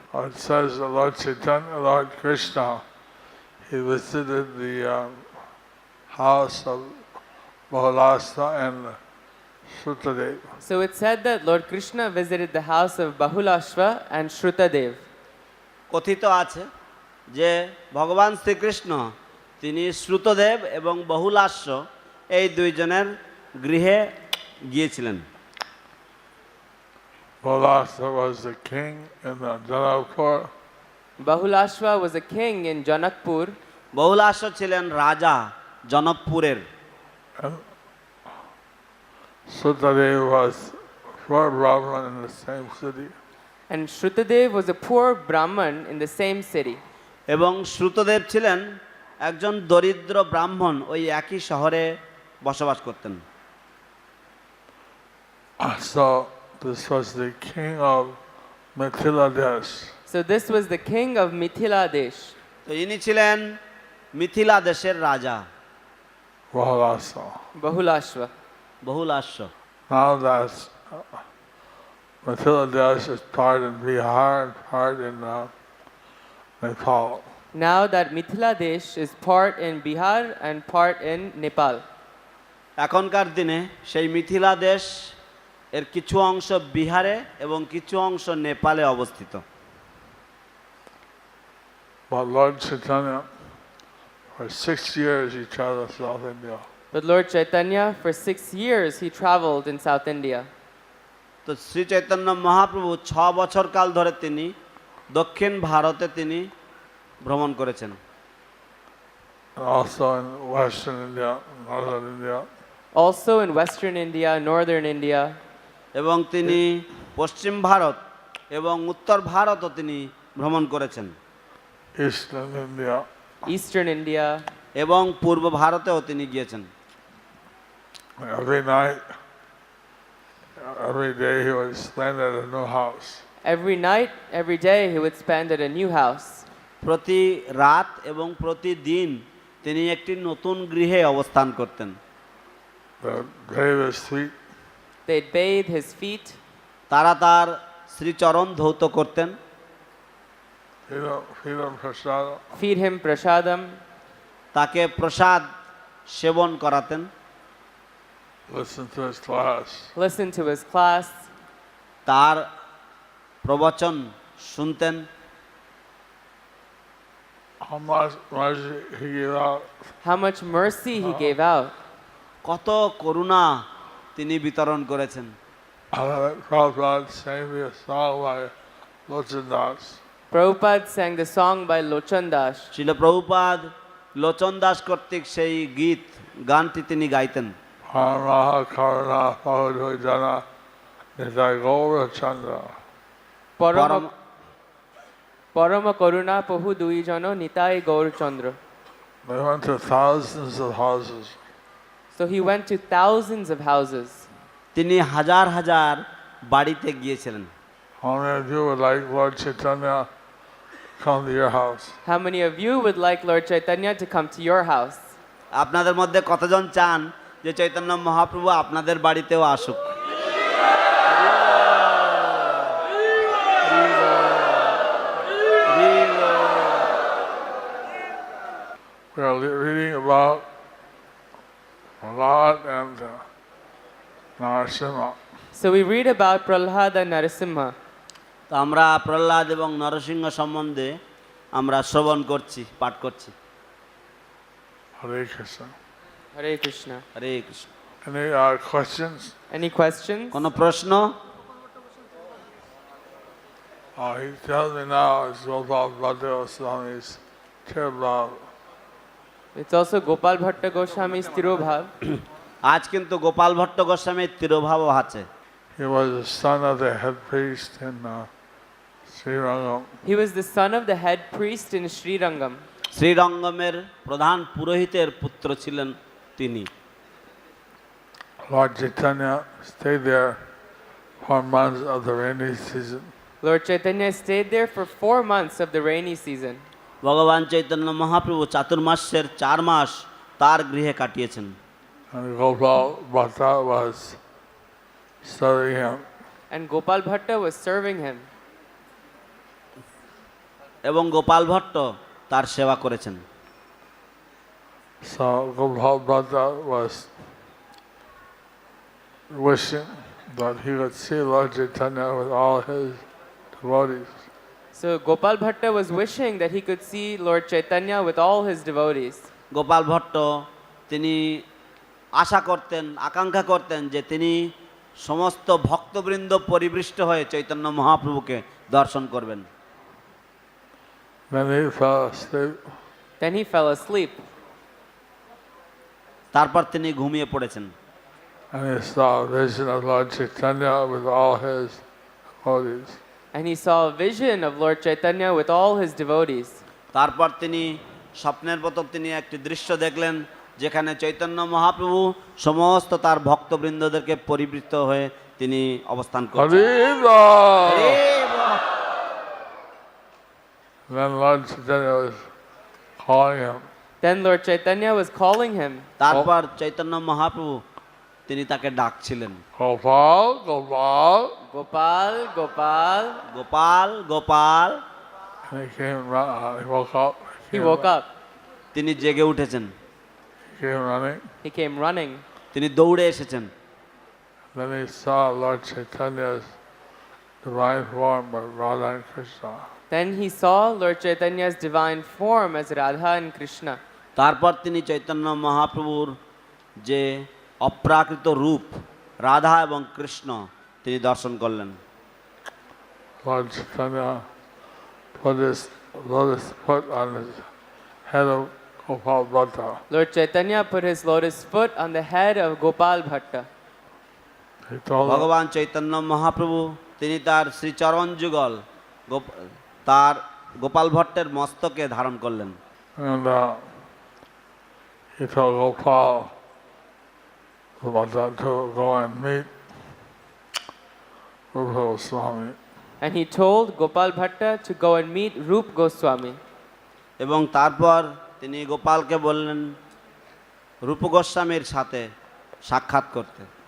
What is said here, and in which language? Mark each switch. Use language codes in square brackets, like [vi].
[en] It says that Lord Chaitanya, Lord Krishna, he visited the house of Bahulasva and Sutadev. So it said that Lord Krishna visited the house of Bahulashva and Shrutadev. [bn] কথিত আছে যে ভগবান শ্রীকৃষ্ণ তিনি শ্রুতদেব এবং বহুলাস্য এই দুইজনের গৃহে গিয়েছিলেন। [en] Bahulasva was the king in the Janakpur. Bahulashva was a king in Janakpur. [bn] বহুলাস্য ছিলেন রাজা জনকপুরের। [en] And Sutadev was poor Brahman in the same city. And Shrutadev was a poor Brahman in the same city. [bn] এবং শ্রুতদেব ছিলেন একজন দরিদ্র ব্রাহ্মণ, ওই একই শহরে বসবাস করতেন। [en] So this was the king of Mithila Desh. So this was the king of Mithila Desh. [bn] তো ইনি ছিলেন মিথিলা দেশের রাজা [en] Bahulasva. Bahulashva. [bn] বহুলাস্য। [en] Now that Mithila Desh is part in Bihar and part in Nepal. Now that Mithila Desh is part in Bihar and part in Nepal. [bn] এখনকার দিনে সেই মিথিলা দেশ এর কিছু অংশ বিহারে এবং কিছু অংশ নেপালে অবস্থিত। [en] But Lord Chaitanya, for 6 years he traveled South India. But Lord Chaitanya, for 6 years, he traveled in South India. [bn] তো শ্রী চৈতন্য মহাপ্রভু 6 বছর কাল ধরে তিনি দক্ষিণ ভারতে তিনি ভ্রমণ করেছেন। [en] And also in Western India, Northern India. Also in Western India, Northern India. [bn] এবং তিনি পশ্চিম ভারত এবং উত্তর ভারতও তিনি ভ্রমণ করেছেন। [en] Eastern India. Eastern India. [bn] এবং পূর্ব ভারতেও তিনি গিয়েছেন। [en] Every night, every day he would spend at a new house. Every night, every day, he would spend at a new house. [bn] প্রতি রাত এবং প্রতিদিন তিনি একটি নতুন গৃহে অবস্থান করতেন। [en] They bathe his feet. They'd bathe his feet. [bn] তারা তার শ্রীচরণ ধৌত করতেন। [en] Feed him prasadam. Feed him prasadam. [bn] তাকে প্রসাদ সেবন করাতেন। [en] Listen to his class. Listen to his class. [bn] তার প্রবচন শুনতেন। [en] How much mercy he gave out. How much mercy he gave out. [bn] কত করুণা তিনি বিতরণ করেছেন। [en] Prabhupada sang me a song by Lochan Das. Prabhupada sang the song by Lochan Das. [bn] শিল প্রভুপাদ লোচন দাস কর্তৃক সেই গানটি তিনি গাইতেন। Paramaha Karuna Pahudu Jana Nitai Gaura Chandra. Parama Karuna Pahu Dui Jano Nitai Gaur Chandra. [en] They went to thousands of houses. So he went to thousands of houses. [bn] তিনি হাজার হাজার বাড়িতে গিয়েছিলেন। [en] How many of you would like Lord Chaitanya come to your house? How many of you would like Lord Chaitanya to come to your house? [bn] আপনাদের মধ্যে কতজন চান যে চৈতন্য মহাপ্রভু আপনাদের বাড়িতেও আসুক? [en] We are reading about Prahlad and Narasimha. So we read about Prahlad and Narasimha. [bn] তো আমরা প্রহ্লাদ এবং নরসিংহ সম্বন্ধে আমরা শ্রবণ করছি, পাঠ করছি। [en] Hare Krishna. Hare Krishna. [bn] হরে Krishna. [en] Any questions? Any questions? [bn] কোনো প্রশ্ন? [en] He tells me now it's Gopal Swami's Tirobhav. It's also Gopal Bhatta Goswami's Tirobhav. [bn] আজ কিন্তু গোপাল ভট্ট গোস্বামীর তিরোভাবও আছে। [en] He was the son of the head priest in Srirangam. He was the son of the head priest in Srirangam. [bn] শ্রীরঙ্গমের প্রধান পুরোহিতের পুত্র ছিলেন তিনি। [en] Lord Chaitanya stayed there 4 months of the rainy season. Lord Chaitanya stayed there for 4 months of the rainy season. [bn] ভগবান চৈতন্য মহাপ্রভু চাতুর্মাস্যের 4 মাস তার গৃহে কাটিয়েছেন। [en] And Gopal Bhatta was serving him. and Gopal Bhatta was serving him. [bn] এবং গোপাল ভট্ট তার সেবা করেছেন। [en] So Gopal Bhatta was wishing that he would see Lord Chaitanya with all his devotees. So Gopal Bhatta was wishing that he could see Lord Chaitanya with all his devotees. [bn] Gopal Bhatt তিনি আশা করতেন, আকাঙ্ক্ষা করতেন যে তিনি সমস্ত ভক্তবৃন্দ পরিবৃষ্ট হয়ে চৈতন্য মহাপ্রভুকে দর্শন করবেন। [en] Then he fell asleep. Then he fell asleep. [bn] তারপর তিনি ঘুমিয়ে পড়েছেন [en] And he saw a vision of Lord Chaitanya with all his devotees. And he saw a vision of Lord Chaitanya with all his devotees. [bn] তারপর তিনি স্বপ্নের মতো তিনি একটি দৃশ্য দেখলেন যেখানে চৈতন্য মহাপ্রভু সমস্ত তার ভক্তবৃন্দদেরকে পরিবৃত হয়ে তিনি অবস্থান করছেন। Haribo! [en] Then Lord Chaitanya was calling him. Then Lord Chaitanya was calling him. [bn] তারপর চৈতন্য মহাপ্রভু তিনি তাকে ডাকছিলেন, [en] Gopal, Gopal. Gopal, Gopal. [bn] Gopal Gopal. [en] And he came, he woke up. He woke up. [bn] তিনি জেগে উঠেছেন, [en] He came running. He came running. [bn] তিনি দৌড়ে এসেছেন। [en] Then he saw Lord Chaitanya's divine form of Radha and Krishna. Then he saw Lord Chaitanya's divine form as Radha and Krishna. [bn] তারপর তিনি চৈতন্য মহাপ্রভুর যে অপ্রাকৃত রূপ রাধা এবং কৃষ্ণ তিনি দর্শন করলেন। [en] Lord Chaitanya put his lotus foot on his head of Gopal Bhatta. Lord Chaitanya put his lotus foot on the head of Gopal Bhatta. He told him, [bn] ভগবান চৈতন্য মহাপ্রভু তিনি তার শ্রীচরণ যুগল তার গোপাল ভট্টের মস্তকে ধারণ করলেন [en] and he told Gopal Bhatta to go and meet Rupa Goswami. And he told Gopal Bhatta to go and meet Rup Goswami. [bn] এবং তারপর তিনি গোপালকে বললেন রূপ গোস্বামীর সাথে সাক্ষাৎ করতে।